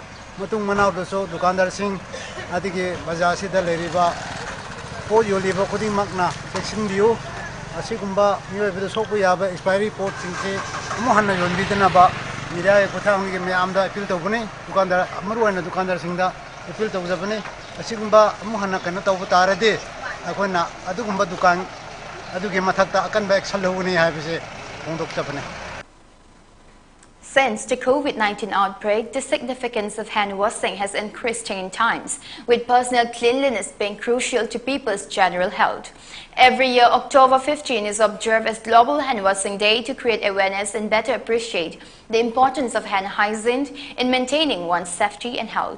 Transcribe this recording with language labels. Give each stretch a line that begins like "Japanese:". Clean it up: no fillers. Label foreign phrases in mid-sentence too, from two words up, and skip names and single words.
Manipuri: matung manaw doso dukandar sing adigi bazaar sida leriba po yoliba khuding makna
English: section view
Manipuri: asigumba miyoibada sokpo yaba expiry pot singse amu hanna yonbidana ba mirai kothang me amda appeal tawbani dukandar amaruana dukandar singda appeal tawjabani asigumba amu hanna kana tawba tarade akoina adugumba dukan adugi mathakta akanba action lawuni haibase hongdok chapane.
English: Since the COVID-19 outbreak, the significance of hand washing has increased 10 times, with personal cleanliness being crucial to people's general health. Every year, October 15 is observed as Global Hand Washing Day to create awareness and better appreciate the importance of hand hygiene in maintaining one's safety and health.